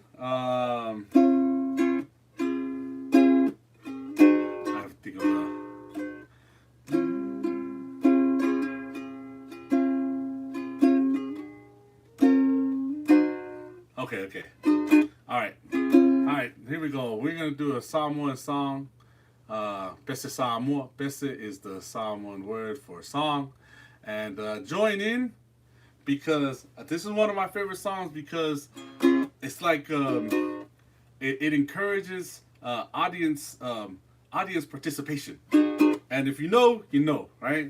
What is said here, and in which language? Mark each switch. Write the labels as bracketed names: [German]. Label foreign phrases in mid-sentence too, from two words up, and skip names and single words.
[English] I have to think of Okay. All right. Here we go. We're gonna do a Samoan song. [Samoan] Pese Samoa. [English] Pese is the Samoan word for song, and join in, because this is one of my favorite songs, because it's like it encourages audience participation. And if you know, right?